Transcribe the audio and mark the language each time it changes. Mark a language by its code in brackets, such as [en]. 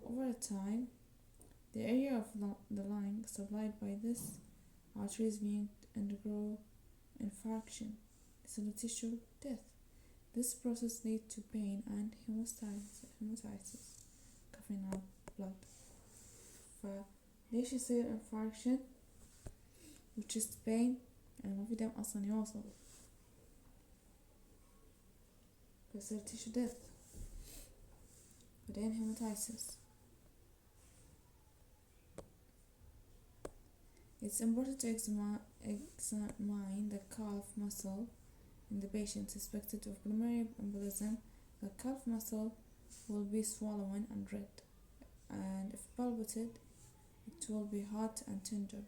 [en] Over time, the area of the lung supplied by this artery is being undergo infarction, cellular tissue death. This process leads to pain and hematitis, coughing out blood. [ar] فليش يصير infarction و chest pain؟ يعني ما في دم أصلا يوصل، فيصير tissue death، بعدين hematitis. [en] It's important to examine the calf muscle in the patient suspected of pulmonary embolism. The calf muscle will be swollen and red, and if palpated, it will be hot and tender.